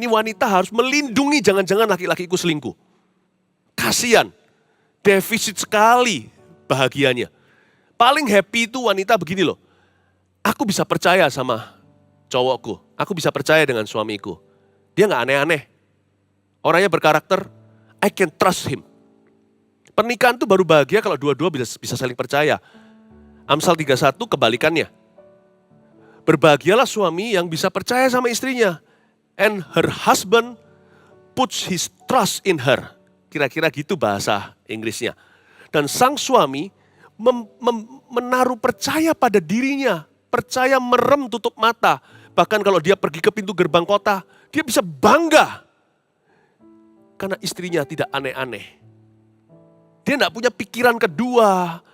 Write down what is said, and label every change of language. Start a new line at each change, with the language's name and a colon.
Indonesian: Ini wanita harus melindungi jangan-jangan laki-lakiku selingkuh. Kasian, defisit sekali bahagianya. Paling happy itu wanita begini loh. Aku bisa percaya sama cowokku. Aku bisa percaya dengan suamiku. Dia gak aneh-aneh. Orangnya berkarakter,
English: I can trust him.
Indonesian: Pernikahan itu baru bahagia kalau dua-dua bisa saling percaya. Amsal 31 kebalikannya. Berbahagialah suami yang bisa percaya sama istrinya.
English: And her husband puts his trust in her.
Indonesian: Kira-kira gitu bahasa Inggrisnya. Dan sang suami menaruh percaya pada dirinya. Percaya merem tutup mata. Bahkan kalau dia pergi ke pintu gerbang kota, dia bisa bangga. Karena istrinya tidak aneh-aneh. Dia tidak punya pikiran kedua.